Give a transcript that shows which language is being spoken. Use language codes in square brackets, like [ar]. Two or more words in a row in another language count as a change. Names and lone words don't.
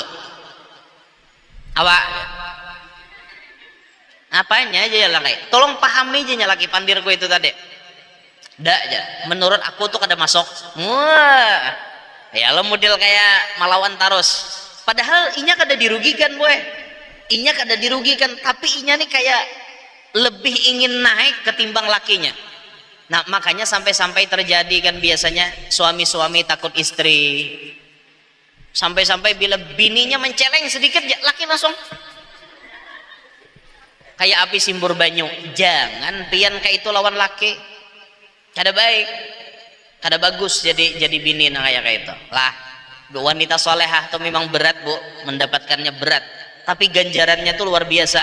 [bjn] Awak apanya aja ya laki, tolong pahami aja laki pandirku itu tadi. Dak aja, menurut aku tuh kada masuk. Wah, ya lo model kayak melawan terus. Padahal inya kada dirugikan boy, inya kada dirugikan, tapi inya nih kayak lebih ingin naik ketimbang lakinya. Nah makanya sampai-sampai terjadi kan biasanya suami-suami takut istri. Sampai-sampai bila bininya menceleng sedikit, laki langsung kayak api simbur banyu. Jangan pian kayak itu lawan laki, kada baik. kada bagus jadi bini nah kayak itu lah. Wanita solehah itu memang berat bu, mendapatkannya berat, tapi ganjarannya tuh luar biasa.